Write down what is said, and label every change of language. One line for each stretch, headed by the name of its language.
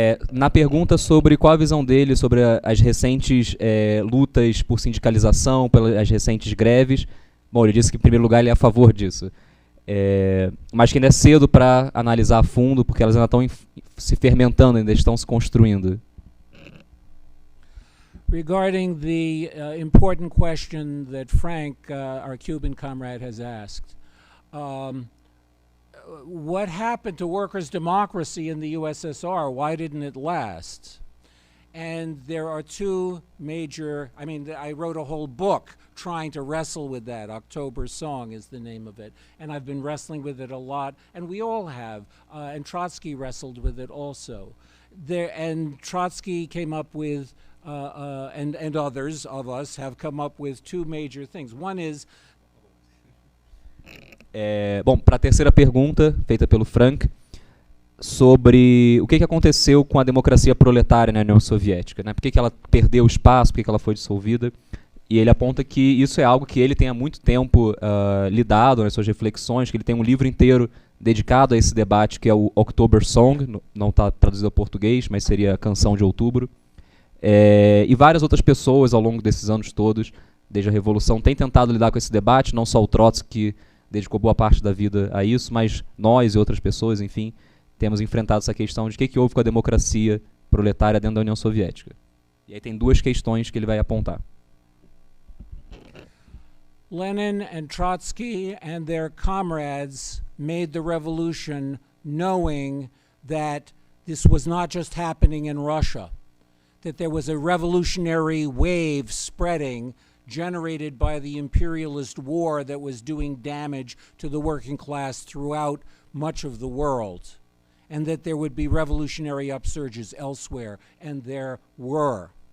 Portuguese: Na pergunta sobre qual a visão dele sobre as recentes lutas por sindicalização, pelas recentes greves, bom, ele disse que em primeiro lugar ele é a favor disso, mas que ainda é cedo para analisar a fundo, porque elas ainda estão se fermentando, ainda estão se construindo.
English: Regarding the important question that Frank, our Cuban comrade, has asked, what happened to workers' democracy in the USSR? Why didn't it last? And there are two major, I wrote a whole book trying to wrestle with that. October Song is the name of it. And I've been wrestling with it a lot, and we all have. And Trotsky wrestled with it also. And Trotsky came up with, and others of us have come up with two major things. One is,
Portuguese: bom, para a terceira pergunta, feita pelo Frank, sobre o que aconteceu com a democracia proletária na União Soviética, né? Por que ela perdeu espaço, por que ela foi dissolvida, e ele aponta que isso é algo que ele tem há muito tempo lidado nas suas reflexões, que ele tem um livro inteiro dedicado a esse debate, que é o October Song, não está traduzido ao português, mas seria a Canção de Outubro, e várias outras pessoas ao longo desses anos todos, desde a Revolução, têm tentado lidar com esse debate, não só o Trótski, que dedicou boa parte da vida a isso, mas nós e outras pessoas, enfim, temos enfrentado essa questão de o que houve com a democracia proletária dentro da União Soviética. E aí tem duas questões que ele vai apontar.
English: Lenin and Trotsky and their comrades made the revolution knowing that this was not just happening in Russia, that there was a revolutionary wave spreading generated by the imperialist war that was doing damage to the working class throughout much of the world, and that there would be revolutionary upsurges elsewhere, and there were.